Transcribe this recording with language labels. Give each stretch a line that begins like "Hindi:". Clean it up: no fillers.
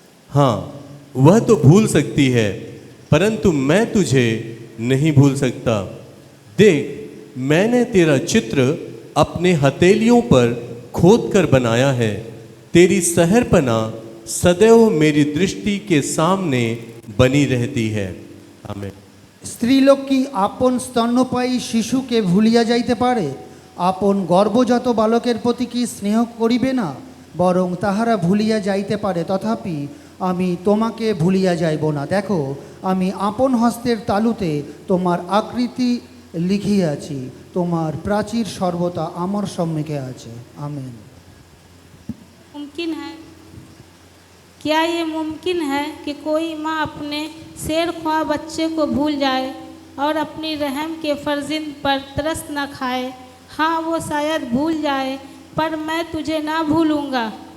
Hindi: हाँ, वह तो भूल सकती है, परंतु मैं तुझे नहीं भूल सकता। देख, मैंने तेरा चित्र अपने हथेलियों पर खोद कर बनाया है। तेरी सहरपना सदैव मेरी दृष्टि के सामने बनी रहती है। आमीन।
Bangla: স্ত্রীলোক কি আপন স্তন্যপায়ী শিশুকে ভুলিয়া যাইতে পারে? আপন গর্ভজাত বালকের প্রতি কি স্নেহ করিবে না? বরং তাহারা ভুলিয়া যাইতে পারে, তথাপি আমি তোমাকে ভুলিয়া যাইব না। দেখো, আমি আপন হস্তের তালুতে তোমার আকৃতি লিখিয়াছি, তোমার প্রাচীর সর্বদা আমার সম্মুখে আছে। আমেন।
Hindi: मुमकिन है, क्या ये मुमकिन है कि कोई माँ अपने शेर ख्वाह बच्चे को भूल जाए और अपनी रहम के फर्जिंद पर तरस न खाए? हाँ, वो शायद भूल जाए, पर मैं तुझे ना भूलूँगा।